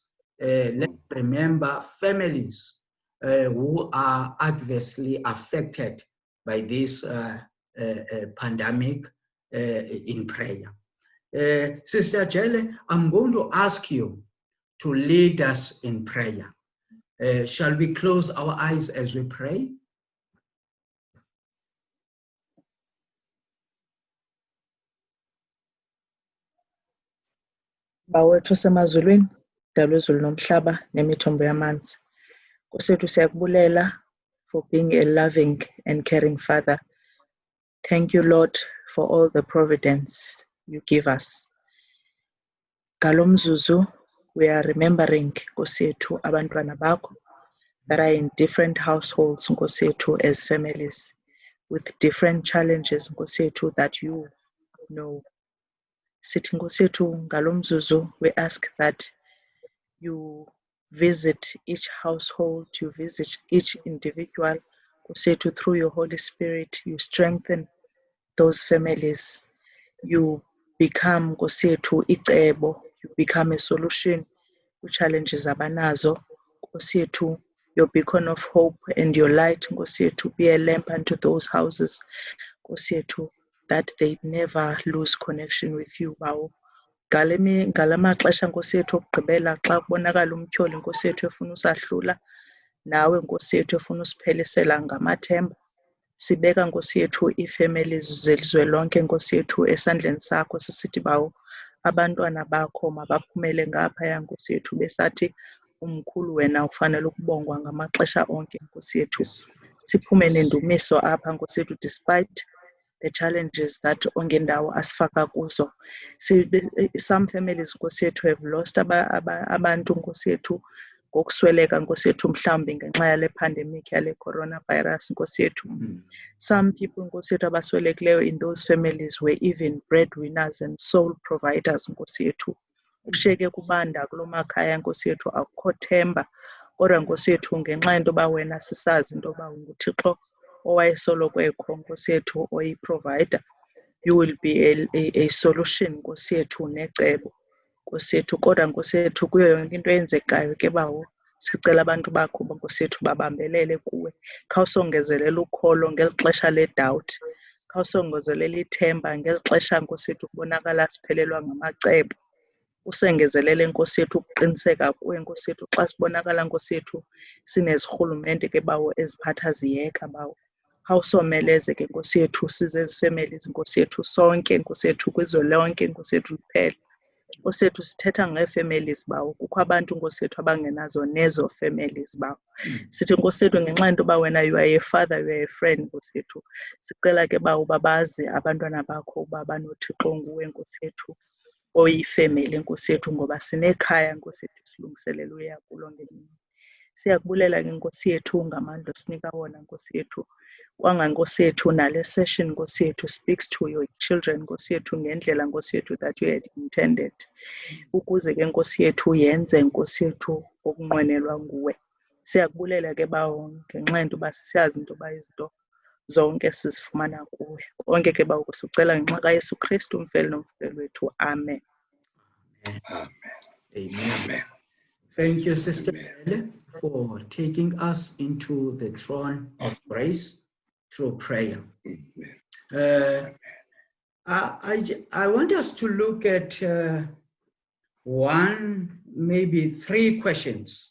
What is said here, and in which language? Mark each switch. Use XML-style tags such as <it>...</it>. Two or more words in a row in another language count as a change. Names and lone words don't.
<en>Let's remember families who are adversely affected by this pandemic in prayer. Sister Jele, I'm going to ask you to lead us in prayer. Shall we close our eyes as we pray?</en> <xh>Bawethu semazulwini, dala izulu nomhlaba nemithombo yamanzi. Nkosi yethu siyakubulela</xh> <en>for being a loving and caring Father. Thank you, Lord, for all the providence you give us. Galomzuzu, we are remembering</en> <xh>Nkosi yethu abantwana bakho</xh> <en>that are in different households,</en> <xh>Nkosi yethu,</xh> <en>as families with different challenges,</en> <xh>Nkosi yethu,</xh> <en>that you know.</en> <xh>Sithi Nkosi yethu ngalomzuzu,</xh> <en>we ask that you visit each household, you visit each individual,</en> <xh>Nkosi yethu,</xh> <en>through your Holy Spirit, you strengthen those families. You become</en> <xh>Nkosi yethu icebo,</xh> <en>you become a solution to challenges abanazo.</en> <xh>Nkosi yethu,</xh> <en>your beacon of hope and your light,</en> <xh>Nkosi yethu,</xh> <en>be a lamp unto those houses,</en> <xh>Nkosi yethu,</xh> <en>that they never lose connection with you,</en> <xh>Bawo. Ngalamaxesha Nkosi yethu okugqibela xa kubonakala umtyholi Nkosi yethu efuna usahlula, nawe Nkosi yethu efuna usiphelisela ngamathemba, Sibeka Nkosi yethu ii-families zelizwelonke Nkosi yethu esandleni sakho, sisithi bawo abantwana bakho mabaphumele ngaphaya Nkosi yethu besathi umkhulu wena ufanele ukubongwa ngamaxesha onke Nkosi yethu. Siphume nendumiso apha Nkosi yethu</xh> <en>despite the challenges</en> <xh>that ongendawo asifaka kuzo.</xh> <en>Some families</en> <xh>Nkosi yethu</xh> <en>have lost</en> <xh>abantu Nkosi yethu ngokusweleka Nkosi yethu mhlawumbi ngenxa yale pandemic yale coronavirus Nkosi yethu.</xh> <en>Some people</en> <xh>Nkosi yethu abaswelekileyo</xh> <en>in those families were even breadwinners and sole providers</en> <xh>Nkosi yethu. Kushiyeke kubanda kulo makhaya Nkosi yethu, akukho themba. Kodwa Nkosi yethu ngenxa yento yoba wena sisazi into yoba unguThixo owayesoloko ekho Nkosi yethu oyi-provider,</xh> <en>you will be a solution</en> <xh>Nkosi yethu necebo Nkosi yethu. Kodwa Nkosi yethu kuyo yonke into eyenzekayo ke bawo sicela abantu bakho Nkosi yethu babambelele kuwe. Khawusongezelela ukholo ngeli xesha le-doubt, khawusongezelela ithemba ngeli xesha Nkosi yethu kubonakala siphelelwa ngamacebo. Usengezelele Nkosi yethu ukuqiniseka kuwe Nkosi yethu xa sibonakala Nkosi yethu sinezirhulumente ke bawo eziphatha ziyeka bawo. Khawusomeleze ke Nkosi yethu size ezi families Nkosi yethu sonke Nkosi yethu kwizwe lonke Nkosi yethu liphela. Nkosi yethu sithetha ngee-families bawo, kukho abantu Nkosi yethu abangenazo nezo families bawo. Sithi Nkosi yethu ngenxa yento yoba wena</xh> <en>you are a father, you are a friend</en> <xh>Nkosi yethu, sicela ke bawo babazi abantwana bakho uba banoThixo nguwe Nkosi yethu oyifemeli Nkosi yethu, ngoba sinekhaya Nkosi yethu silungiselela uya kulo ngemini. Siyakubulela ke Nkosi yethu ngamandla osinika wona Nkosi yethu. Kwanga Nkosi yethu nale session Nkosi yethu</xh> <en>speaks to your children</en> <xh>Nkosi yethu ngendlela Nkosi yethu</xh> <en>that you had intended.</en> <xh>Ukuze ke Nkosi yethu yenze Nkosi yethu okunqwenelwa nguwe. Siyakubulela ke bawo ngenxa yento yoba siyazi into yoba izinto zonke sizifumana kuwe. Konke ke bawo sicela ngenxa kaYesu Kristu umfeli nomvukeli wethu. Amen. Amen. Amen.</xh> <en>Thank you, Sister Jele, for taking us into the throne of grace through prayer. I want us to look at one, maybe three questions.</en>